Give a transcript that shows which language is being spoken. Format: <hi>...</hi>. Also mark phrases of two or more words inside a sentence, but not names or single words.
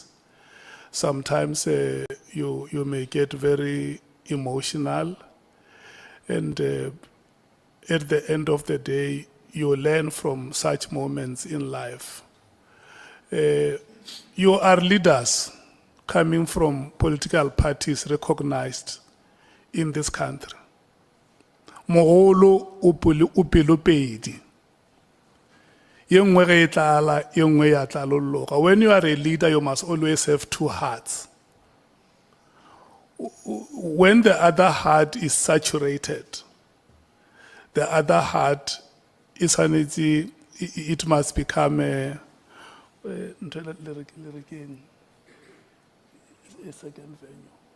<en>Sometimes you may get very emotional, and at the end of the day, you learn from such moments in life. You are leaders coming from political parties recognized in this country.</en> <nso>Mogolo o pelopedi. Ye nngwe ge e tlala, ye nngwe ya tlalologa.</nso> <en>When you are a leader, you must always have two hearts. When the other heart is saturated, the other heart is energy, it must become a second venue.</en>